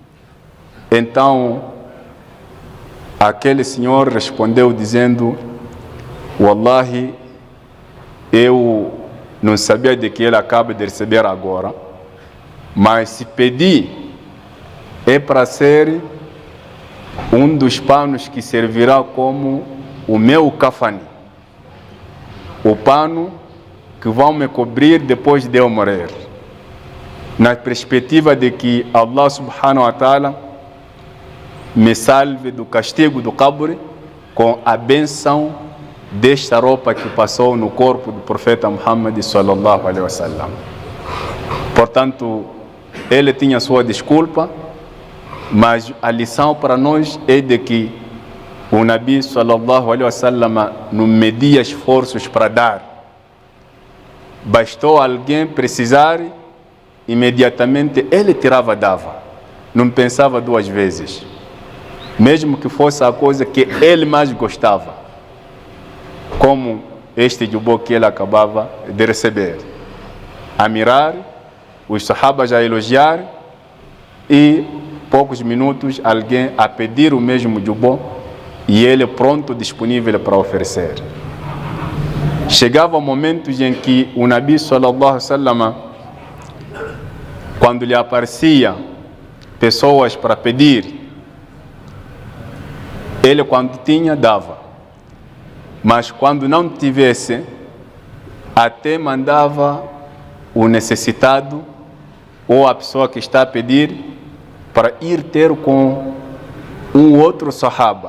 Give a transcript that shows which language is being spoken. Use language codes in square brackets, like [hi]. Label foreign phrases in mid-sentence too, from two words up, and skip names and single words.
[pt] Então aquele senhor respondeu dizendo: wallahi, eu não sabia de que ele acaba de receber agora, mas se pedir é para ser um dos panos que servirá como o meu kafani, o pano que vão me cobrir depois de eu morrer, na perspectiva de que Allah [ar] سبحانه وتعالى [pt] me salve do castigo do cabri com a benção desta roupa que passou no corpo do profeta Muhammad [ar] صلى الله عليه وسلم. [pt] Portanto, ele tinha sua desculpa, mas a lição para nós é de que o [ar] نبي صلى الله عليه وسلم [pt] não media esforços para dar. Bastou alguém precisar, imediatamente ele tirava, dava. Não pensava duas vezes, mesmo que fosse a coisa que ele mais gostava, como este jubó que ele acabava de receber. A mirar, os sahabas a elogiar, e poucos minutos alguém a pedir o mesmo jubó, e ele pronto, disponível para oferecer. Chegava momentos em que o [ar] نبي صلى الله عليه وسلم, [pt] quando lhe aparecia pessoas para pedir, ele, quando tinha, dava. Mas quando não tivesse, até mandava o necessitado ou a pessoa que está a pedir para ir ter com um outro sahaba.